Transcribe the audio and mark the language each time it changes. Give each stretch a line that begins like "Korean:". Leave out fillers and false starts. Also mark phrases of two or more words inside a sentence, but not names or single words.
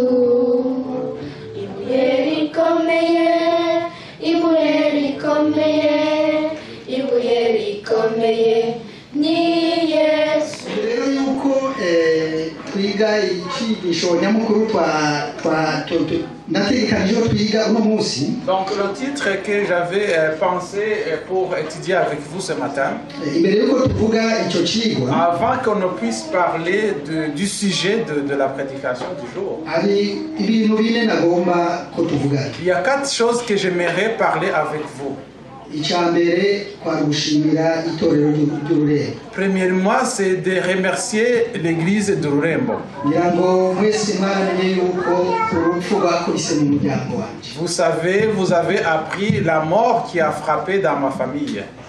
Rundi: Ibuye rikomeye, ni Yesu. Rero yuko twiga icyigisho nyamukuru nategekanije twiga uno munsi.
French: Donc le titre que j'avais pensé pour étudier avec vous ce matin,
Rundi: imbere yuko tuvuga icyo kigwa,
French: avant qu'on ne puisse parler du sujet de la prédication du jour,
Rundi: hari ibintu bine nagomba ko tuvuga.
French: il y a 4 choses que j'aimerais parler avec vous. Premièrement, c'est de remercier l'église de Rurembo. Vous savez, vous avez appris la mort qui a frappé dans ma famille.